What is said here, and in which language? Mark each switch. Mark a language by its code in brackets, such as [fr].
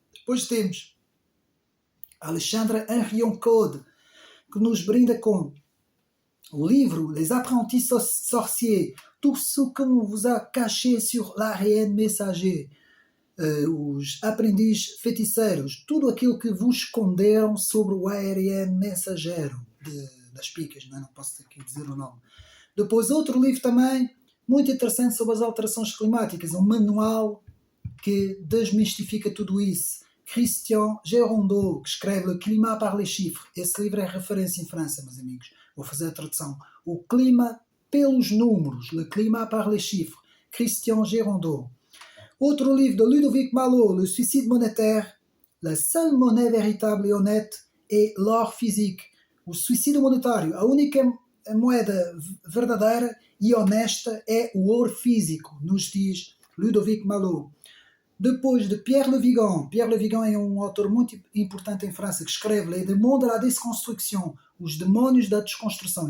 [pt] Depois temos Alexandre Henrion-Code, que nos brinda com o livro [fr] Les Apprentis Sorciers, Tout ce qu'on vous a caché sur l'ARN messager, [pt] os aprendizes feiticeiros, tudo aquilo que vos esconderam sobre o ARN mensageiro das picas, não posso aqui dizer o nome. Depois outro livro também muito interessante sobre as alterações climáticas, um manual que desmistifica tudo isso. Christian Gérondeau, que escreve [fr] Le Climat par les chiffres. [pt] Esse livro é referência em França, meus amigos. Vou fazer a tradução. O Clima pelos números, [fr] Le Climat par les chiffres. [pt] Christian Gérondeau. Outro livro de Ludovic Malot, [fr] Le Suicide monétaire. La seule monnaie véritable et honnête est l'or physique. [pt] O suicídio monetário, a única moeda verdadeira e honesta é o ouro físico, nos diz Ludovic Malot. Depois de Pierre Le Vigan. Pierre Le Vigan é um autor muito importante em França que escreve [fr] Les démons de la desconstruction, [pt] os demónios da desconstrução.